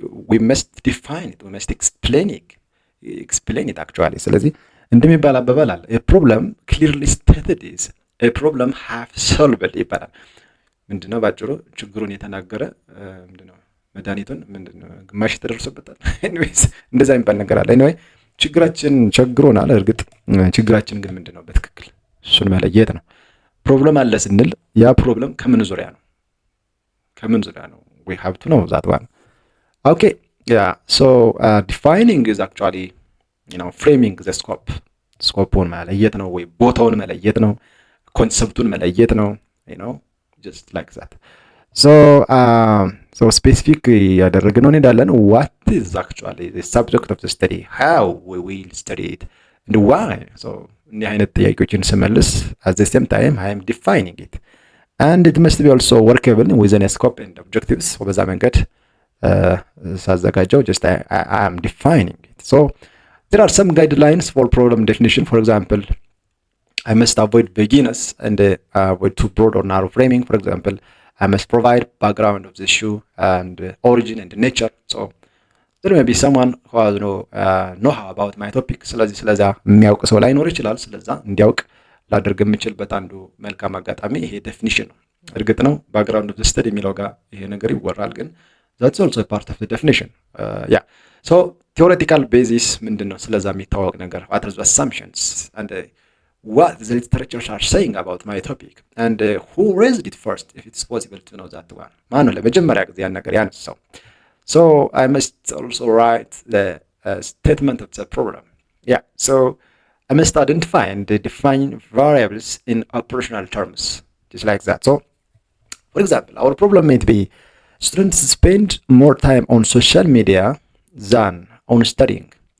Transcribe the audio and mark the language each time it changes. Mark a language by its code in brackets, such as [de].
[en] we must define it, we must explain it actually። [am] ስለዚህ እንደሚባል አባባል አለ [en] a problem clearly stated is a problem half solved [am] ይባላል። ምንድነው ባጭሩ ችግሩን የተናገረ ምንድነው መድኃኒቱን ምንድነው ግማሽ ተደርሶበታል። ኤኒዌይስ እንደዛ የሚባል ነገር አለ። ኤኒዌይ ችግራችን ቸግሮናል። እርግጥ ችግራችን ግን ምንድነው በትክክል እሱን መለየት ነው። ፕሮብለም አለ ስንል ያ ፕሮብለም ከምን ዙሪያ ነው? [en] we have to know that one. Okay, yeah, so defining is actually framing the scope-ን [am] መለየት ነው ወይ ቦታውን መለየት ነው፣ [en] ኮንሰፕቱን መለየት ነው፣ just like that. So specific [am] ያደረግነው እንሄዳለን። [en] what is actually the subject of the study, how we will study it and why. so [am] እኒህ አይነት ጥያቄዎችን ስመልስ [en] at the same time I am defining it and it must be also workable within a scope and objectives። [am] በዛ መንገድ ሳዘጋጀው [en] just I am defining it። so there are some guidelines for problem definition. For example, I must avoid vagueness and avoid too broad or narrow framing. For example, I must provide background of the issue and origin and nature. So there may be someone who has know how about my topic። [am] ስለዛ የሚያውቅ ሰው ላይኖር ይችላል። ስለዛ እንዲያውቅ ላደርግ የምችልበት አንዱ መልካም አጋጣሚ ይሄ ዴፊኒሽን ነው። እርግጥ ነው ባክግራውንድ ኦፍ ዘ ስተዲ የሚለው ጋር ይሄ ነገር ይወራል፣ ግን [en] that's also a part of the definition. yeah, so theoretical basis [am] ምንድነው? ስለዛ የሚታወቅ ነገር [en] what are the assumptions and what the literature are saying about my topic and who raised it first, if it's possible to know that one. [am] ማነው ለመጀመሪያ ጊዜ ያን ነገር ያነሳው? [en] So I must also write the statement of the problem. Yeah, so I must identify and define variables in operational terms, just like that. So for example, our problem may be students spend more time on social media than on studying.